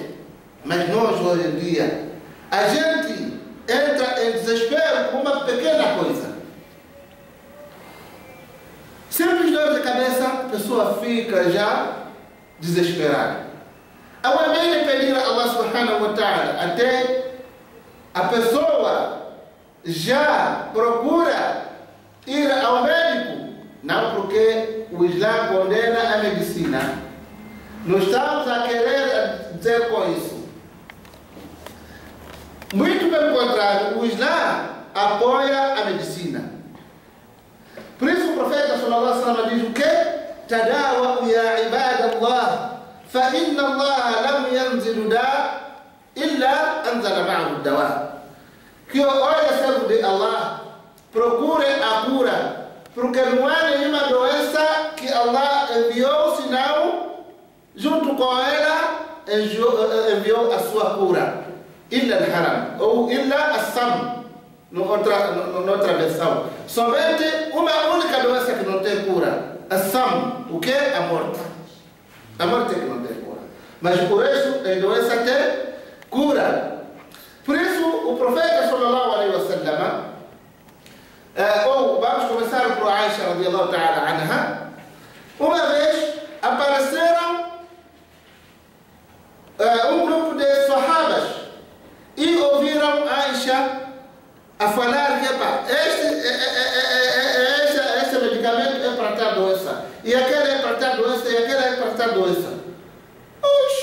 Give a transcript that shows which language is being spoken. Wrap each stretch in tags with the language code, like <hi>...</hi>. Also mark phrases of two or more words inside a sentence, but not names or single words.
<pt>Mas nós, hoje em dia, a gente entra em desespero por uma pequena coisa. Simples dor de cabeça, a pessoa fica já desesperada. Ao invés de pedir a Allah</pt> <ar>سبحانه وتعالى,</ar> <pt>até a pessoa já procura ir ao médico, não, porque o Islã condena a medicina. Não estamos a querer dizer com isso. Muito pelo contrário, o Islã apoia a medicina. Por isso o profeta</pt> <ar>صلى الله عليه وسلم</ar> <pt>diz o quê?</pt> <ar>تداووا يا عباد الله فإن الله لم ينزل داء إلا أنزل معه دواء.</ar> <pt>Que olha, servo de Allah, procure a cura, porque não há nenhuma doença que Allah enviou, senão junto com ela enviou a sua cura.</pt> <ar>إلا الهرم, ou إلا السام,</ar> <pt>noutra versão. Somente uma única doença que não tem cura, as-sam, o que? A morte. A morte é que não tem cura. Mas por isso, a doença tem cura. Por isso, o profeta</pt> <ar>صلى الله عليه وسلم,</ar> <pt>ou vamos começar por Aisha</pt> <ar>رضي الله تعالى عنها,</ar> <pt>uma vez apareceram um grupo de sahabas e ouviram Aisha a falar que este medicamento é para tal doença, e aquele é para tal doença, e aquele é para tal doença.</pt>